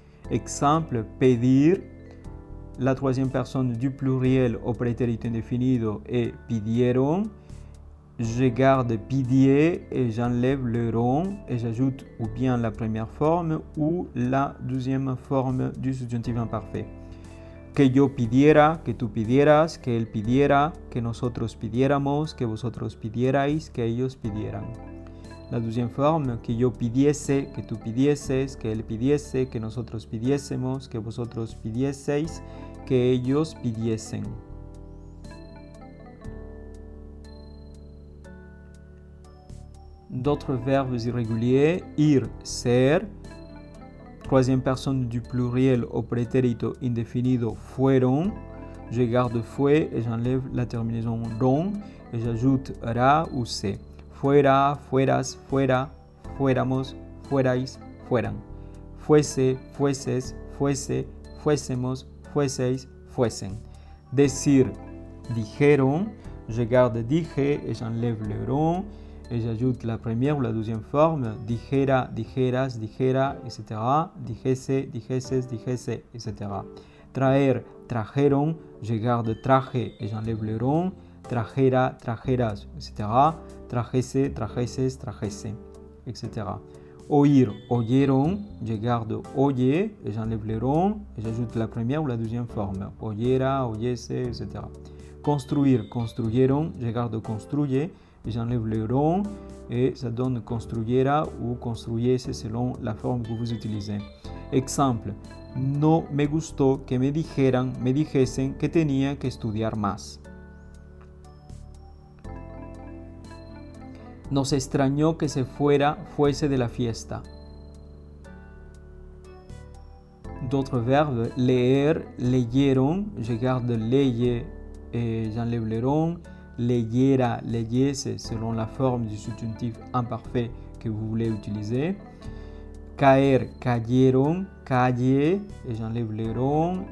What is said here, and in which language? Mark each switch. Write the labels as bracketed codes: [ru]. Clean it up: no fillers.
[fr] Exemple, pedir. La troisième personne du pluriel au prétérit indéfinido est pidieron. Je garde pidier et j'enlève le ron et j'ajoute ou bien la première forme ou la deuxième forme du subjonctif imparfait. [es] Que yo pidiera, que tú pidieras, que él pidiera, que nosotros pidiéramos, que vosotros pidierais, que ellos pidieran. [fr] La deuxième forme, [es] que yo pidiese, que tú pidieses, que él pidiese, que nosotros pidiésemos, que vosotros pidieseis, que ellos pidiesen. [fr] D'autres verbes irréguliers, ir, ser. Troisième personne du pluriel au prétérito indéfinido fueron. Je garde fue et j'enlève la terminaison ron et j'ajoute ra ou c. [es] Fuera, fueras, fuera, fuéramos, fuerais, fueran. Fuese, fueses, fuese, fuésemos, fueseis, fuesen. Decir, dijeron. [fr] Je garde dije et j'enlève le ron et j'ajoute la première ou la deuxième forme, [es] dijera, dijeras, dijera, [fr] etc. [es] Dijese, dijeses, dijese, etc. Traer, trajeron, [fr] je garde traje et j'enlève le ron, [es] trajera, trajeras, etc. Trajese, trajeses, trajese, etc. [fr] Oír, oyeron, je garde oye et j'enlève le ron et j'ajoute la première ou la deuxième forme, [es] oyera, oyese, [fr] etc. Construire, construyeron, je garde construye et j'enlève le ron et ça donne construyera ou construyese selon la forme que vous utilisez. [es] Exemple, no me gustó que me dijesen que tenía que estudiar más. Nos extrañó que se fuese de la fiesta. [fr] D'autres verbes, leer, leyeron, je garde leye et j'enlève le ron. [es] Leyera, leyese, [fr] selon la forme du subjonctif imparfait que vous voulez utiliser. Caer, cayeron, calle, et j'enlève le ron.